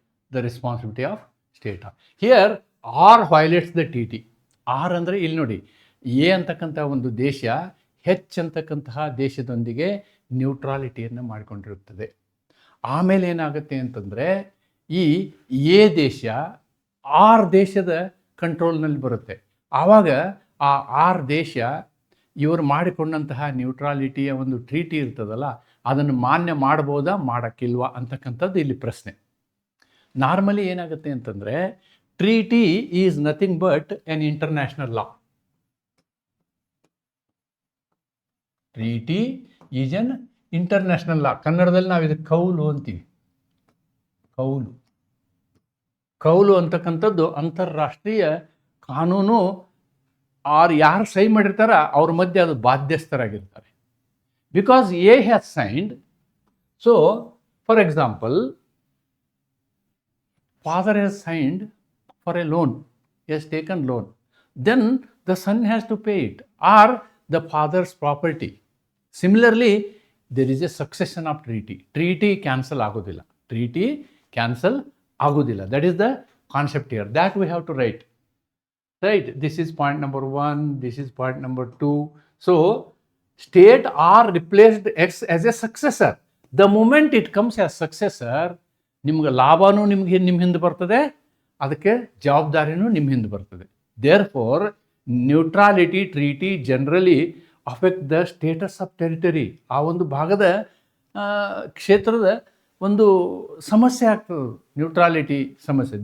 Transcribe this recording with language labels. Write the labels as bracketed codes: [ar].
[en] The responsibility of state R. Here R violates the TT. [kn] R ಅಂದರೆ ಇಲ್ಲಿ ನೋಡಿ, A ಅಂತಕ್ಕಂಥ ಒಂದು ದೇಶ ಹೆಚ್ ಅಂತಕ್ಕಂತಹ ದೇಶದೊಂದಿಗೆ ನ್ಯೂಟ್ರಾಲಿಟಿಯನ್ನು ಮಾಡಿಕೊಂಡಿರುತ್ತದೆ. ಆಮೇಲೆ ಏನಾಗುತ್ತೆ ಅಂತಂದರೆ ಈ ಎ ದೇಶ ಆರ್ ದೇಶದ ಕಂಟ್ರೋಲ್ನಲ್ಲಿ ಬರುತ್ತೆ. ಆವಾಗ ಆ ಆರ್ ದೇಶ ಇವರು ಮಾಡಿಕೊಂಡಂತಹ ನ್ಯೂಟ್ರಾಲಿಟಿಯ ಒಂದು ಟ್ರೀಟಿ ಇರ್ತದಲ್ಲ, ಅದನ್ನು ಮಾನ್ಯ ಮಾಡ್ಬೋದಾ ಮಾಡೋಕ್ಕಿಲ್ವಾ ಅಂತಕ್ಕಂಥದ್ದು ಇಲ್ಲಿ ಪ್ರಶ್ನೆ. ನಾರ್ಮಲಿ ಏನಾಗುತ್ತೆ ಅಂತಂದರೆ [en] Treaty is nothing but an international law. Treaty is an international law. [kn] ಕನ್ನಡದಲ್ಲಿ ನಾವು ಇದಕ್ಕೆ ಕೌಲು ಅಂತೀವಿ. ಕೌಲು ಅಂತಕ್ಕಂಥದ್ದು ಅಂತಾರಾಷ್ಟ್ರೀಯ ಕಾನೂನು. ಯಾರು ಸೈ ಮಾಡಿರ್ತಾರ ಅವ್ರ ಮಧ್ಯೆ ಅದು ಬಾಧ್ಯಸ್ಥರಾಗಿರ್ತಾರೆ. [en] Because he has signed. So for example, father has signed for a loan, he has taken loan, then the son has to pay it, or the father's property. Similarly, there is a succession of treaty cancel [kn] ಆಗೋದಿಲ್ಲ. [en] That is the concept here, that we have to write. Right, this is point number 1, this is point number 2. So state R replaced X as a successor. The moment it comes as successor, [kn] ನಿಮ್ಗೆ ಲಾಭನೂ ನಿಮ್ಮ ಹಿಂದೆ ಬರ್ತದೆ, ಅದಕ್ಕೆ ಜವಾಬ್ದಾರಿನೂ ನಿಮ್ಮ ಹಿಂದೆ ಬರ್ತದೆ. [en] Therefore neutrality treaty generally affect the status of territory. [kn] ಆ ಒಂದು ಭಾಗದ ಕ್ಷೇತ್ರದ ಒಂದು ಸಮಸ್ಯೆ ಆಗ್ತದೆ, ನ್ಯೂಟ್ರಾಲಿಟಿ ಸಮಸ್ಯೆ.